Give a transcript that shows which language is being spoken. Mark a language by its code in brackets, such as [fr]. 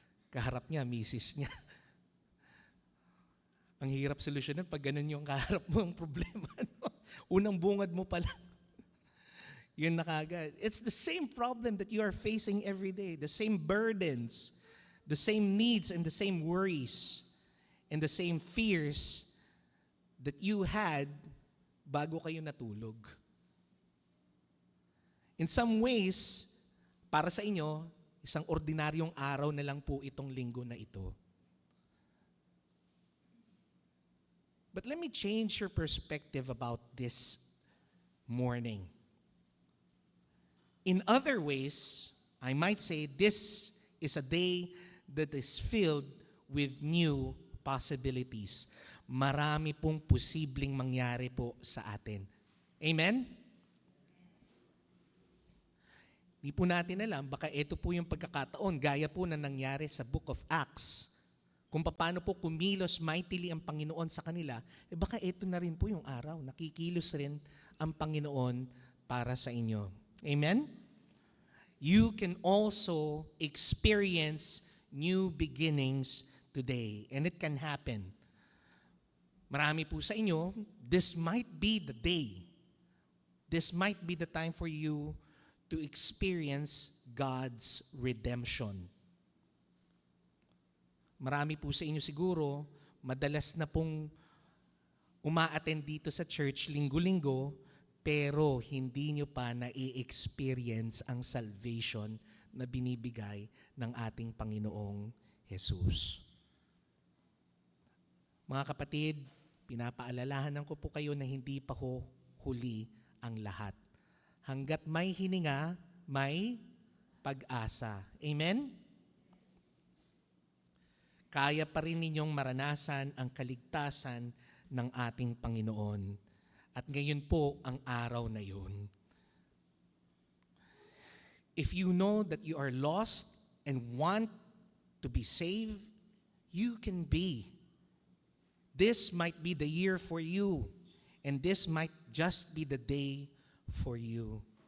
[tl] Kaharap niya, misis niya. Ang hirap solusyonan pag ganun yung kaharap mo ang problema. No? Unang bungad mo pala. Yun na kagad. [en] It's the same problem that you are facing every day. The same burdens, the same needs, and the same worries, and the same fears that you had [tl] bago kayo natulog. [en] In some ways, [tl] para sa inyo, isang ordinaryong araw na lang po itong linggo na ito. [en] But let me change your perspective about this morning. In other ways, I might say this is a day that is filled with new [tl] possibilities. Marami pong posibleng mangyari po sa atin. Amen? Di po natin alam, baka ito po yung pagkakataon, gaya po na nangyari sa Book of Acts. Kung paano po kumilos mightily ang Panginoon sa kanila, baka ito na rin po yung araw. Nakikilos rin ang Panginoon para sa inyo. Amen? [en] You can also experience new beginnings today. And it can happen. [tl] Marami po sa inyo, [en] this might be the day. This might be the time for you to experience God's redemption. [tl] Marami po sa inyo siguro, madalas na pong uma-attend dito sa church linggo-linggo, pero hindi nyo pa na-i-experience ang salvation na binibigay ng ating Panginoong Jesus. Mga kapatid, pinapaalalahanan ko po kayo na hindi pa ho huli ang lahat. Hanggat may hininga, may pag-asa. Amen? Kaya pa rin ninyong maranasan ang kaligtasan ng ating Panginoon. At ngayon po ang araw na yun. [en] If you know that you are lost and want to be saved, you can be. This might be the year for you, and this might just be the day for you.